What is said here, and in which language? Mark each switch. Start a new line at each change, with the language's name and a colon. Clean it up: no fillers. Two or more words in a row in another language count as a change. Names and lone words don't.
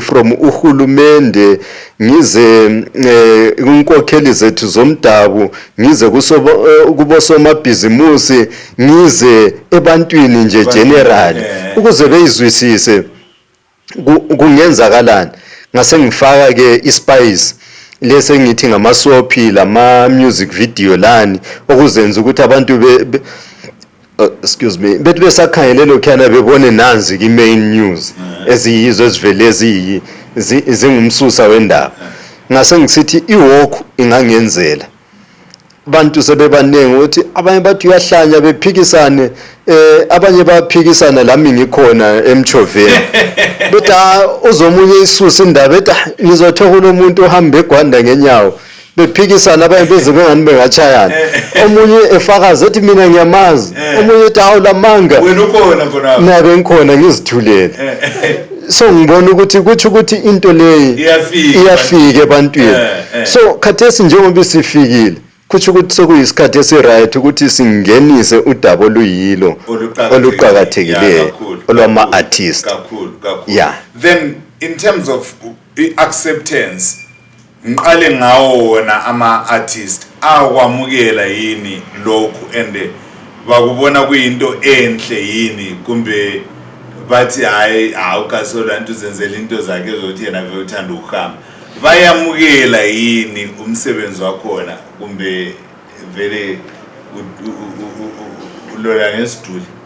North Ndebele: from uhulumende ngize kunkokheli zethu zomdabu ngize kubosomabhizimusi ngize ebantwini nje general ukuze beyizwisise kungenzakalani ngase ngifaka ke iSpice lese ngithi ngamasoaphi lama-
English: music video
North Ndebele: lani okuzenza ukuthi abantu
English: excuse me
North Ndebele: bethi besakhangele lokhana bebone nanzi ki-
English: main news
North Ndebele: eziyizo ezivele zingumsusa wendaba ngase ngisithi iwalk ingangenzela abantu sebebaningi ukuthi abanye bathi uyahlanya bephikisane abanye baphikisana lami ngikhona emchoveni bethi uzomunye isusa indaba ethi ngizothoka umuntu ohamba eGwanda ngenyawo bephikisana abanye beze bengani bengachayana omunye efakaza ethi mina ngiyamazi omunye ethi hawu lamanga wena ukhona khona nabe ngikhona ngizithulele so ngibona ukuthi kuthi ukuthi into leyi iyafika ebantwini so khathesi njengoba sifikile kuthi ukuthi sekuyisikhathi esiright ukuthi singenise udaba oluyilo oluqhakathekileyo olwama-artist kakhulu yeah
English: then in terms of acceptance
North Ndebele: ngiqale ngawo wona ama-artist akwamukela yini lokhu and bakubona kuyinto enhle yini kumbe bathi hayi awukasola nto uzenzela into zakhe ezothi yena vele uthanda ukuhamba bayamukela yini umsebenzi wakhona kumbe vele ulola ngesiduli